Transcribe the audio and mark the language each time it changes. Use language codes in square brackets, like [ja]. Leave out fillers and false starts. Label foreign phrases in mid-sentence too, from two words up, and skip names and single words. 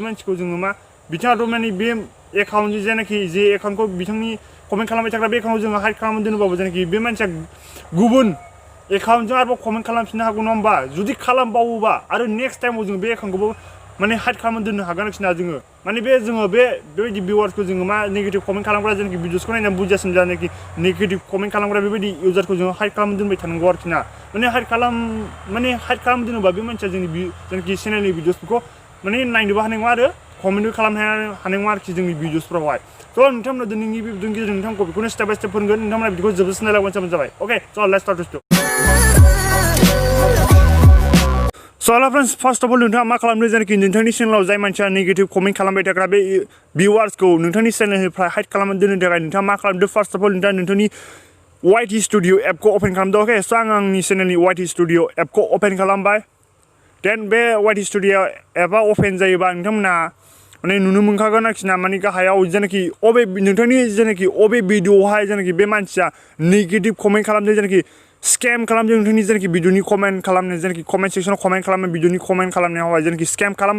[brx] मानसिखौ जोङो मा बिथाङाथ' माने बे एकाउन्टनि जेनाखि जे एकाउन्टखौ बिथांनि कमेन्ट खालामबाय थाग्रा बे एकाउन्टखौ जोङो हाइड खालामना दोनोबाबो जेनाखि बे मानसिया गुबुन एकाउन्टजों आरोबाव कमेन्ट खालामफिननो हागौ नङा होमबा जुदि खालामबावोबा आरो [en] next time [brx] जों बे एकाउन्टखौबो माने हाइड खालामना दोननो हागोन आरोखि ना जोङो माने बेबायदि भिउवार्सखौ जोङो मा [en] negative comment [brx] खालामग्रा जेनाखि भिडिअ'सखौ नायनानै बुजियासिम जानाखि [en] negative comment [brx] खालामग्रा बेबायदि इउजारखौ जोङो हाइड खालामना दोनबाय थानांगौ आरोखि ना माने हाइड खालामना दोनोबा बे मानसिया जोंनि जेनाखि चेनेलनि भिडिअ'सफोरखौ माने नायनोबो हानाय नङा आरो कमेन्टबो खालामनो हानाय नङा आरोखि जोंनि भिडिअ'सफ्रावहाय स' नोंथांमोना दिनैनि बे भिडिअ'नि गेजेरजों नोंथांखौ बेखौनो [en] step by step [brx] फोरोंगोन नोंथांमोना भिडिअ'खौ जोबजासिम नायलांबानो जाबाय अके [en] so let's start this video So hello friends, first of all [brx] नोंथाङा मा खालामदों जेनाखि नोंथांनि चेनेलाव जाय मानसिया [en] negative comment [brx] खालामबाय थाग्रा बे भिउवार्सखौ नोंथांनि चेनेलनिफ्राय हाइड खालामनानै दोननो थाखाय नोंथाङा मा खालामदो [en] first of all [brx] नोंथाङा नोंथांनि [en] YT studio app open [brx] खालामदो अके स' आंनि चेनेलनि [en] YT studio app open [brx] खालामबाय देन बे [en] YT studio app open [brx] जायोबा नोंथांमोना माने नुनो मोनखागोन आरोखि ना माने गाहायाव जेनाखि नोंथांनि जेनाखि भिडिअ'आवहाय जेनाखि बे मानसिया [en] negative comment [brx] खालामदों जेनाखि स्केम खालामदों नोंथांनि जेनाखि भिडिअ'नि कमेन्ट खालामनो जेनाखि [en] comment section [brx] कमेन्ट खालामनो भिडिअ'नि कमेन्ट खालामनायावहाय जेनाखि स्केम खालामबाय